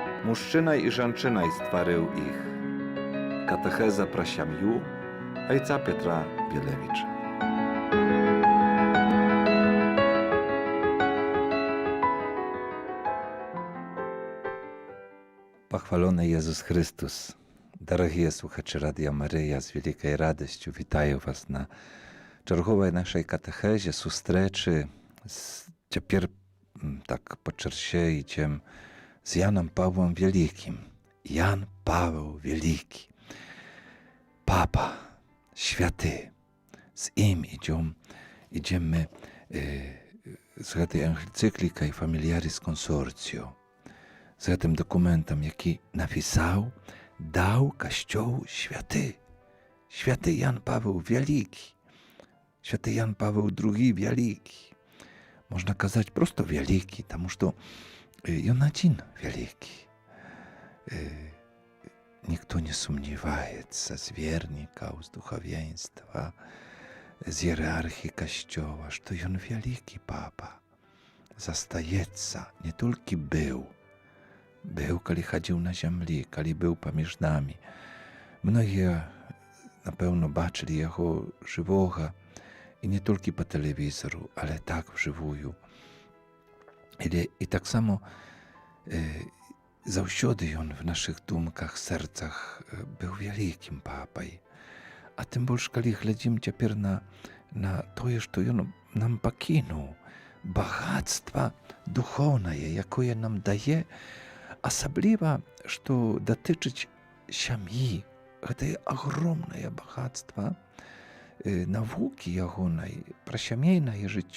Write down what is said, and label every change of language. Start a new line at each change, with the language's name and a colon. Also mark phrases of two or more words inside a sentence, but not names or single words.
Belarusian: Мужчынай і жанчынай стварыў іх. Катэхеза пра сям'ю айца Петра Білевіча.
Polish: Пахвалony Jezus Chrystus.
Ukrainian: Дорогие слухачі Радіо Марія, з великою радістю вітаю вас на черговій нашій катехезі, зустрічі. Тепер так по черзі йдемо з Яном Павлом Великим. Ян Павел Великий. Папа,
Polish: święty. Z nim idziemy z tej encykliki Familiaris Consortio. Z tym dokumentem, jaki napisał, dał Kościół święty. Święty Jan Paweł Wielki. Święty Jan Paweł II Wielki. Można kazać prosto Wielki,
Russian: потому что он один Wielki.
Ukrainian: Никто не сумнівається з вірників, з духовенства, з ієрархії Kościoła, що він великий папа. Застається, не тільки був, коли ходив на землі, коли був поміж нами. Многі, напевно, бачили його живого, і не тільки по телевізору, але так вживую.
Belarusian: І так само заўсёды ён в наших думках, серцах быў вялікім папай. А тым больш, калі глядзім цяпер на тое, што ён нам пакінуў, багатства духоўнае, якое нам дае, асабліва, што датычыць сям'і, гэтае агромнае багатства навукі ягонай пра сямейнае жыццё.